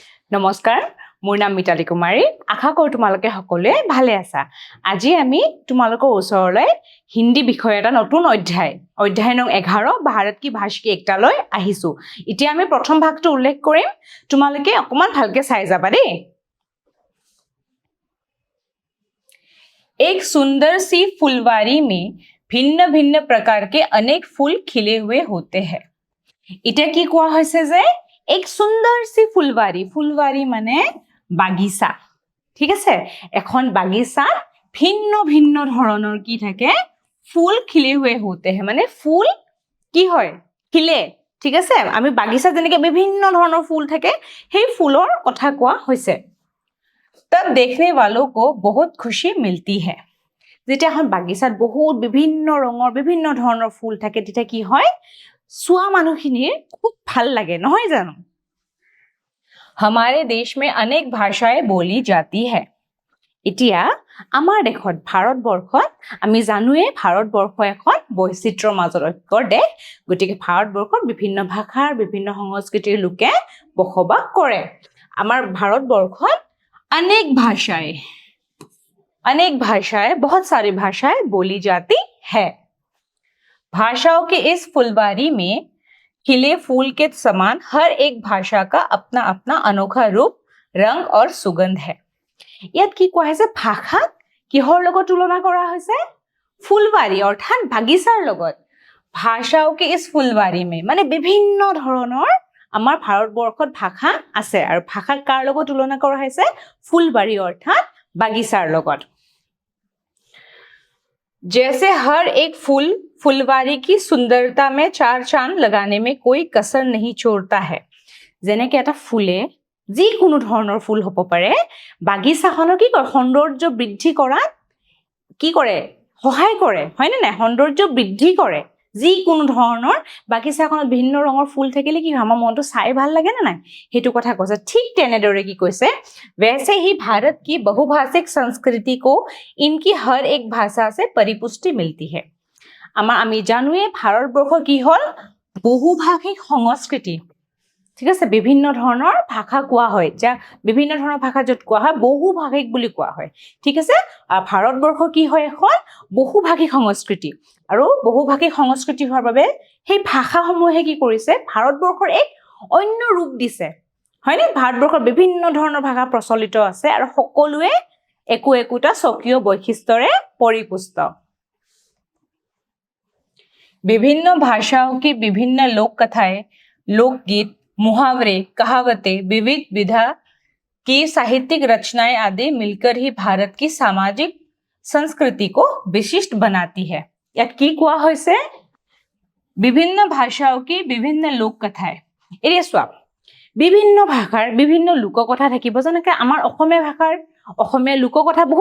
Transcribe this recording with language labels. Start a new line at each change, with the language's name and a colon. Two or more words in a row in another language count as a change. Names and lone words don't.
Assamese: নমস্কাৰ মোৰ নাম মিতালী কুমাৰী আশা কৰোঁ তোমালোকে সকলোৱে ভালে আছা আজি আমি তোমালোকৰ ওচৰলৈ হিন্দী বিষয় এটা নতুন অধ্যায় নং 11
Hindi: भारत की भाषा की एकता
Assamese: লৈ আহিছো এতিয়া আমি প্ৰথম ভাগটো উল্লেখ কৰিম তোমালোকে অকমান ভালকে চাই যাবা দেই
Hindi: एक सुंदर सी फुलवारी में भिन्न-भिन्न प्रकार के अनेक फूल खिले हुए होते हैं इटे की
Assamese: কোৱা হৈছে যে
Hindi: एक सुंदर सी फुलवारी माने
Assamese: বাগিচা ঠিক আছে এখন বাগিচা ভিন্ন ভিন্ন ধৰণৰ কি থাকে ফুল
Hindi: खिले हुए होते हैं
Assamese: মানে ফুল কি হয় খিলে ঠিক আছে আমি বাগিচা যেনেকে বিভিন্ন ধৰণৰ ফুল থাকে সেই ফুলৰ কথা কোৱা হৈছে
Hindi: तब देखने वालों को बहुत खुशी मिलती है
Assamese: যেতিয়া এখন বাগিচাত বহুত বিভিন্ন ৰঙৰ বিভিন্ন ধৰণৰ ফুল থাকে তেতিয়া কি হয় চোৱা মানুহখিনিৰ খুব ভাল লাগে নহয় জানো
Hindi: हमारे देश में अनेक भाषाएं बोली जाती है
Assamese: এতিয়া আমাৰ দেশত ভাৰতবৰ্ষত আমি জানোৱে ভাৰতবৰ্ষ এখন বৈচিত্ৰ্যৰ মাজত ঐক্যৰ দেশ গতিকে ভাৰতবৰ্ষত বিভিন্ন ভাষাৰ বিভিন্ন সংস্কৃতিৰ লোকে বসবাস কৰে আমাৰ ভাৰতবৰ্ষত
Hindi: अनेक भाषाएं बहुत सारी भाषाएं बोली जाती है भाषाओं के इस फुलवारी में खिले फूल के समान हर एक भाषा का अपना अपना अनोखा रूप रंग और सुगंध है
Assamese: ইয়াত কি কোৱা হৈছে ভাষা কিহৰ লগত তুলনা কৰা হৈছে ফুলবাৰী অৰ্থাৎ বাগিচাৰ লগত ভাষাও কি
Hindi: इस फुलवारी में
Assamese: মানে বিভিন্ন ধৰণৰ আমাৰ ভাৰতবৰ্ষত ভাষা আছে আৰু ভাষা কাৰ লগত তুলনা কৰা হৈছে ফুলবাৰী অৰ্থাৎ বাগিচাৰ লগত
Hindi: जैसे हर एक फूल फुलवारी की सुंदरता में चार चांद लगाने में कोई कसर नहीं छोड़ता है
Assamese: যেনেকে এটা ফুলে যি কোনো ধৰণৰ ফুল হ'ব পাৰে বাগিচাখনৰ কি কৰে সৌন্দৰ্য বৃদ্ধি কৰাত কি কৰে সহায় কৰে হয়নে নাই সৌন্দৰ্য বৃদ্ধি কৰে যি কোনো ধৰণৰ বাগিচাখনত ভিন্ন ৰঙৰ ফুল থাকিলে কি আমাৰ মনটো চাই ভাল লাগে না নাই হেতু কথা কৈছে ঠিক তেনেদৰে কি কৈছে
Hindi: वैसे ही भारत की बहुभाषिक संस्कृति को इनकी हर एक भाषा से परिपुष्टि मिलती है
Assamese: আমাৰ আমি জানোৱে ভাৰতবৰ্ষ কি হল বহুভাষিক সংস্কৃতি ঠিক আছে বিভিন্ন ধৰণৰ ভাষা কোৱা হয় যা বিভিন্ন ধৰণৰ ভাষা যত কোৱা হয় বহুভাষিক বুলি কোৱা হয় ঠিক আছে আৰু ভাৰতবৰ্ষ কি হয় এখন বহুভাষিক সংস্কৃতি আৰু বহুভাষিক সংস্কৃতি হোৱাৰ বাবে সেই ভাষাসমূহে কি কৰিছে ভাৰতবৰ্ষৰ এক অন্য ৰূপ দিছে হয়নে ভাৰতবৰ্ষৰ বিভিন্ন ধৰণৰ ভাষা প্ৰচলিত আছে আৰু সকলোৱে একোটা স্বকীয় বৈশিষ্ট্যৰে পৰিপুষ্ট
Hindi: विभिन्न भाषाओं की विभिन्न लोक कथाएं लोकगीत मुहावरे कहावतें विविध विधा की साहित्यिक रचनाएं आदि मिलकर ही भारत की सामाजिक संस्कृति को विशिष्ट बनाती है
Assamese: ইয়াত কি কোৱা হৈছে বিভিন্ন ভাষাও কি বিভিন্ন লোক কথায় এৰিয়া চোৱা বিভিন্ন ভাষাৰ বিভিন্ন লোককথা থাকিব যেনেকৈ আমাৰ অসমীয়া ভাষাৰ অসমীয়া লোককথা বহুত